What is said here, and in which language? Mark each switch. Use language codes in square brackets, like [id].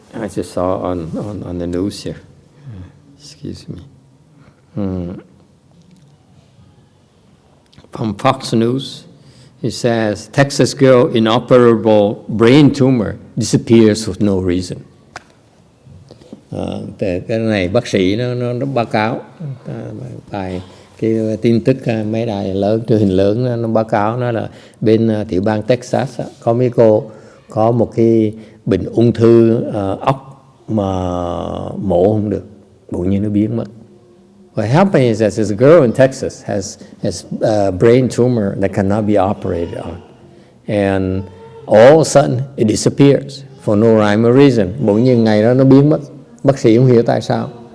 [en] I just saw on the news here. Excuse me. From Fox News, it says Texas girl inoperable brain tumor disappears for no reason. [vi] Cái này bác sĩ nó báo cáo bài cái tin tức mấy đài lớn truyền hình lớn nó báo cáo nó là bên tiểu bang Texas có mấy cô có một cái bệnh ung thư óc mà mổ không được, bỗng nhiên nó biến mất. [en] What happened is that this girl in Texas has a brain tumor that cannot be operated on, and all of a sudden it disappears for no rhyme or reason. [vi] Bỗng nhiên ngày đó nó biến mất, bác sĩ không hiểu tại sao.